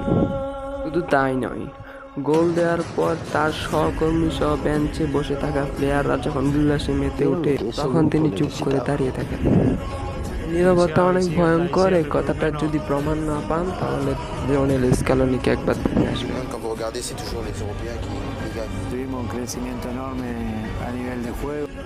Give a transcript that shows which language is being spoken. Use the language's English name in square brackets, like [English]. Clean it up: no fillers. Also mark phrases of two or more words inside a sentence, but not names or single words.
[Bangla] শুধু তাই নয়, গোল দেওয়ার পর তার সহকর্মী সহ বেঞ্চে বসে থাকা প্লেয়াররা যখন উল্লাসে মেতে ওঠে তখন তিনি চুপ করে দাঁড়িয়ে থাকেন। নীরবতা অনেক ভয়ঙ্কর, এই কথাটা যদি প্রমাণ না পান তাহলে লিওনেল স্ক্যালোনিকে একবার দেখে আসবেন। [French] Quand vous regardez, c'est toujours les Européens qui gagnent. [Spanish] Tuvimos un crecimiento enorme a nivel de juego.